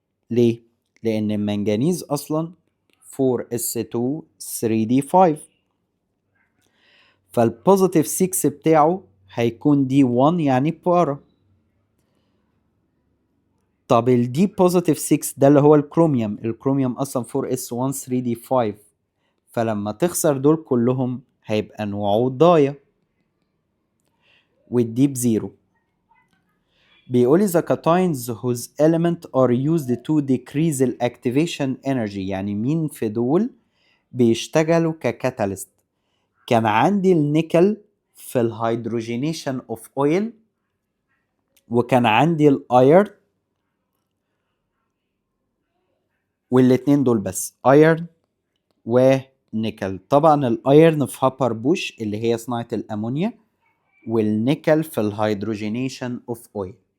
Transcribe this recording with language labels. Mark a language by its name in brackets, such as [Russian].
[Arabic] ليه؟ لأن المنجنيز أصلا 4s2 3d5، فالبوزيتيف 6 بتاعه هيكون دي 1 يعني بارا. طب الدي بوزيتيف 6 ده اللي هو الكروميوم، الكروميوم اصلا 4s1 3d5، فلما تخسر دول كلهم هيبقى نوعه ضايع، والدي بزيرو. بيقولي [English] the cations whose element are used to decrease the activation energy، [Arabic] يعني مين في دول بيشتغلوا ككاتاليست. كان عندي النيكل في الهيدروجينيشن اوف اويل، وكان عندي الايرن، والاتنين دول بس، ايرن ونيكل. طبعا الايرن في هابر بوش اللي هي صناعة الامونيا، والنيكل في الهيدروجينيشن اوف اويل.